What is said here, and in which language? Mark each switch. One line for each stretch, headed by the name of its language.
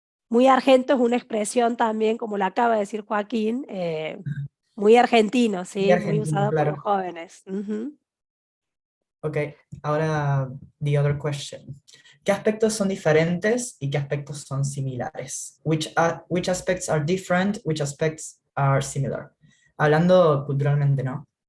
Spanish: Muy argento es una expresión también, como la acaba de decir Joaquín, muy argentino, sí, muy argentino, usado por claro. los jóvenes.
English: Ok,
Spanish: ahora
English: the other question.
Spanish: ¿Qué aspectos son diferentes y qué aspectos son similares?
English: Which aspects are different, which aspects are similar?
Spanish: Hablando culturalmente, ¿no?